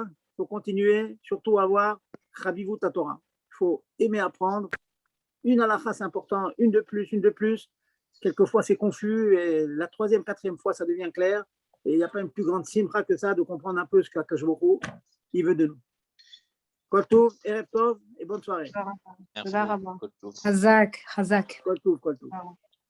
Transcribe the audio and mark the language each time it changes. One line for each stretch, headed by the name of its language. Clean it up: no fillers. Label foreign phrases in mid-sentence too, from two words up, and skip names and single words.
French: Il faut continuer, surtout avoir
Hebrew: חביבות תורה.
French: Il faut aimer apprendre. Une halakha, c'est important, une de plus. Quelquefois, c'est confus, et la troisième, quatrième fois, ça devient clair. Et il n'y a pas une plus grande simcha que ça de comprendre un peu ce qu'Akadosh Baruch Hu, il veut de nous.
Hebrew: כל טוב, ערב טוב
French: et bonne soirée. Merci.
Hebrew: Hazak. כל טוב.